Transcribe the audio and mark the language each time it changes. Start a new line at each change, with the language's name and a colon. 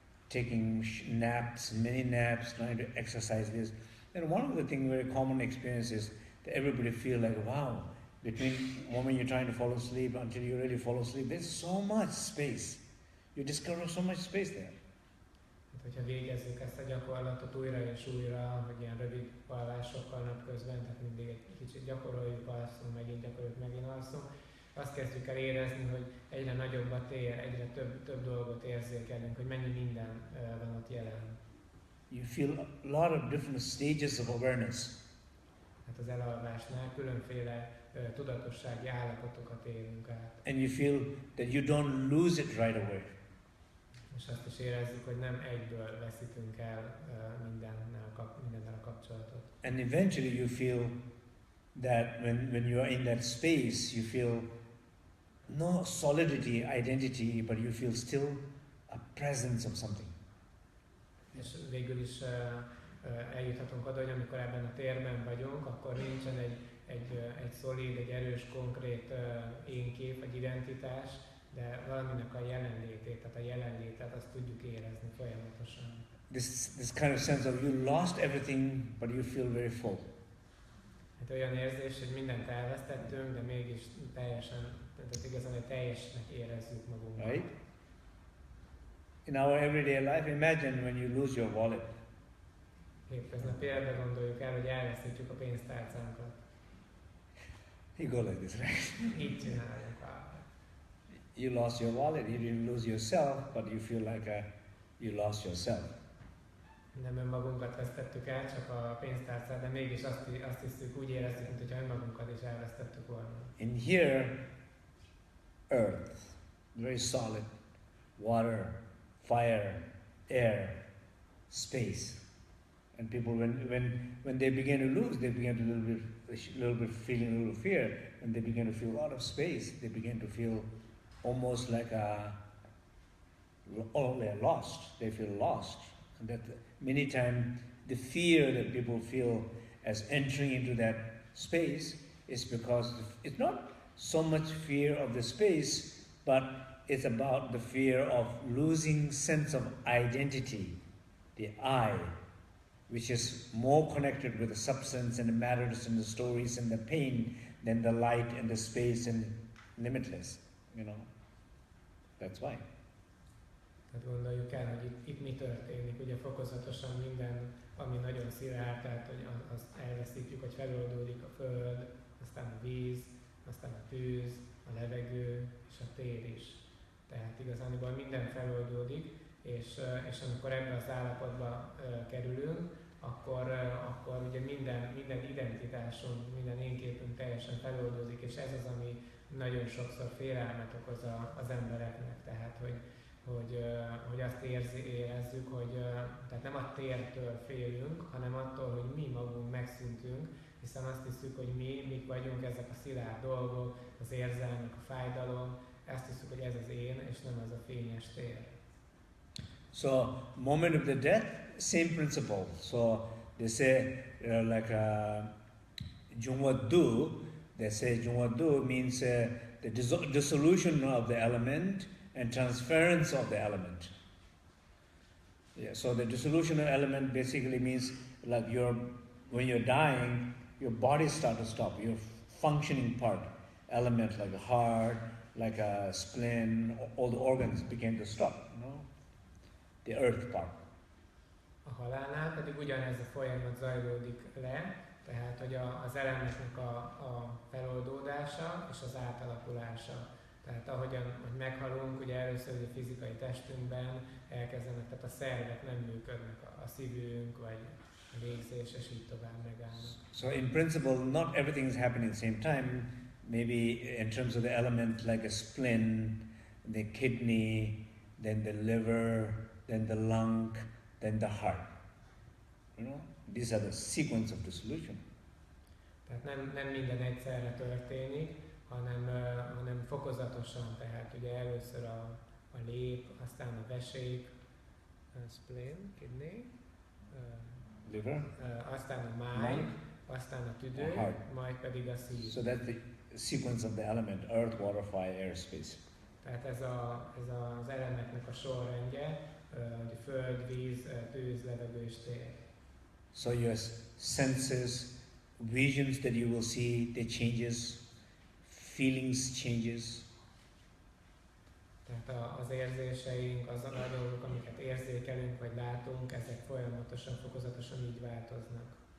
English: taking naps, many naps, trying to exercise this. And one of the things, very common experience is that everybody feel like, wow, between the moment you're trying to fall asleep until you really fall asleep, there's so much space. You discover so much space there.
Hungarian: Hogyha végezzük ezt a gyakorlatot újra és újra, hogy ilyen rövid alvásokkal napközben, tehát mindig egy kicsit gyakoroljuk, alszunk, megint alszunk, azt kezdjük el érezni, hogy egyre nagyobb a tér, egyre több dolgot érzékelünk, hogy mennyi minden van ott jelen.
English: You feel a lot of different stages of awareness.
Hungarian: Hát az elalvásnál különféle tudatossági állapotokat élünk át.
English: And you feel that you don't lose it right away.
Hungarian: És azt is érezzük, hogy nem egyből veszítünk el mindennel a kapcsolatot.
English: And eventually you feel that when you are in that space, you feel no solidity, identity, but you feel still a presence of something.
Hungarian: És végül is eljuthatunk oda, hogy amikor ebben a térben vagyunk, akkor nincsen egy szolid, egy erős, konkrét énkép, vagy identitás, de valaminek a jelenlétét, tehát a jelenlétet azt tudjuk érezni folyamatosan.
English: This kind of sense of you lost everything, but you feel very full.
Hungarian: Hát olyan érzés, hogy mindent elvesztettünk, de mégis teljesen, tehát igazán, hogy teljesnek érezzük magunkat.
English: Right? In our everyday life, imagine when you lose your wallet.
Hungarian: Hétköznapi életben gondoljuk el, hogy elveszítjük a pénztárcánkat.
English: You go like this, right?
Hungarian: Így csináljuk.
English: You lost your wallet, you didn't lose yourself, but you feel like you lost yourself.
Hungarian: Nem önmagunkat vesztettük el, csak a pénztárcát, de mégis azt hiszük, úgy érezzük, mintha önmagunkat is elvesztettük volna.
English: In here, earth, very solid, water, fire, air, space. And people, when they begin to lose, they begin to little bit feeling a little fear. When they begin to feel a lot of space, they begin to feel almost like they're lost. They feel lost. And that many times the fear that people feel as entering into that space is because it's not so much fear of the space, but it's about the fear of losing sense of identity, the I, which is more connected with the substance and the matters and the stories and the pain than the light and the space and limitless, you know. That's why.
Hungarian: Tehát gondoljuk el, hogy itt mi történik. Ugye fokozatosan minden, ami nagyon szilárd, tehát hogy azt elveszítjük, hogy feloldódik a föld, aztán a víz, aztán a tűz, a levegő és a tér is. Tehát igazániból minden feloldódik, és amikor ebben az állapotba kerülünk, akkor ugye minden identitásunk, minden énképünk teljesen feloldódik, és ez az, ami nagyon sokszor félelmet okoz az embereknek. Tehát, hogy azt érezzük, hogy tehát nem a tértől félünk, hanem attól, hogy mi magunk megszűntünk, hiszen azt hiszük, hogy mik vagyunk, ezek a szilárd dolgok, az érzelmek, a fájdalom, azt hiszük, hogy ez az én, és nem az a fényes tér.
English: So, moment of the death, same principle. So, they say like Jungwadu, they say Jungwadu means the dissolution of the element and transference of the element. Yeah, so the dissolution of element basically means like when you're dying, your body starts to stop, your functioning part, element like a heart, like a spleen, all the organs begin to stop, you know, the earth part.
Hungarian: A halálnál pedig ugyanez a folyamat zajlódik le, tehát hogy az elemeknek a feloldódása és az átalakulása. Tehát ahogyan meghalunk, ugye először a fizikai testünkben elkezdenek, tehát a szervek nem működnek, a szívünk vagy a légzés, és így tovább megállnak.
English: So in principle, not everything is happening at the same time. Maybe in terms of the element like a spleen, the kidney, then the liver, then the lung, then the heart. You know, these are the sequence of dissolution.
Hungarian: Tehát nem minden egyszerre történik, hanem fokozatosan, tehát ugye először a lép, aztán a vesék,
English: spleen, kidney, Liver,
Hungarian: aztán a máj, aztán a tüdő, majd pedig a szív.
English: So that's the sequence of the element, earth, water, fire, air, space.
Hungarian: Tehát ez az elemeknek a sorrendje, hogy a föld, víz, tűz, levegő és tér.
English: So your senses, visions that you will see, they changes, feelings changes.
Hungarian: Tehát az érzéseink, az a dolgok, amiket érzékelünk vagy látunk, ezek folyamatosan, fokozatosan így változnak.